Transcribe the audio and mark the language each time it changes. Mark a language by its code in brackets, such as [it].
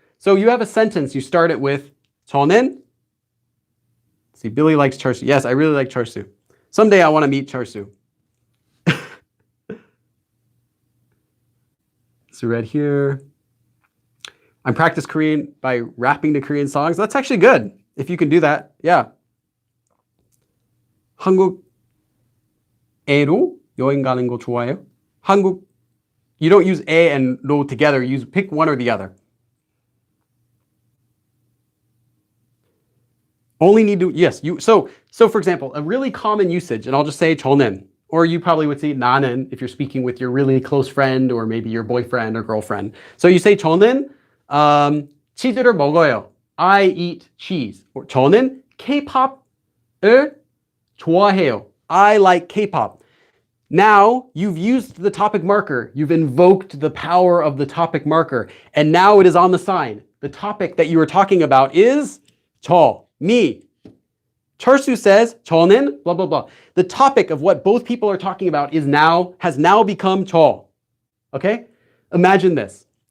[en] So you have a sentence, you start it with 저는. See, Billy likes Charsu. Yes, I really like Charsu. Someday I want to meet Charsu. So right here, I practice Korean by rapping the Korean songs. That's actually good, if you can do that. Yeah. [ko] 한국애로 여행 가는 거 좋아해요? [en] You don't use 에 and 로 together. You pick one or the other. Only need to, yes. So for example, a really common usage, and I'll just say 저는, or you probably would say 나는 if you're speaking with your really close friend or maybe your boyfriend or girlfriend. [ko] So you say 저는 치즈를 먹어요. [en] I eat cheese. [ko] Or 저는 K-pop을 좋아해요. [en] I like K-pop. Now you've used the topic marker. You've invoked the power of the topic marker. And now it is on the sign. The topic that you were talking about is 저, me. Charsu says 저는 blah, blah, blah. The topic of what both people are talking about has now become 저. Okay? Imagine this.